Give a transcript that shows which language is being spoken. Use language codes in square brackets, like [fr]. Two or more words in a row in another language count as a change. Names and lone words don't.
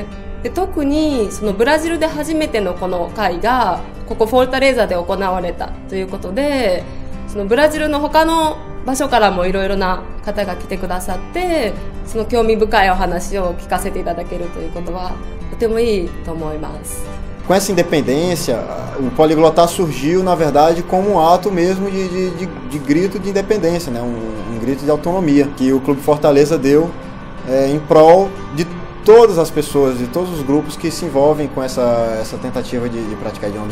[ja] で、特にそのブラジルで初めてのこの会がここフォルタレーザで行われたということで、そのブラジルの他の場所からもいろいろな方が来てくださって、その興味深いお話を聞かせていただけるということはとてもいいと思います。 [pt] Com essa independência, o poliglotar surgiu, na verdade, como um ato mesmo de grito de independência, né? Um grito de autonomia que o Clube Fortaleza deu em prol de todas as pessoas, de todos os grupos que se envolvem com essa tentativa de praticar idiomas.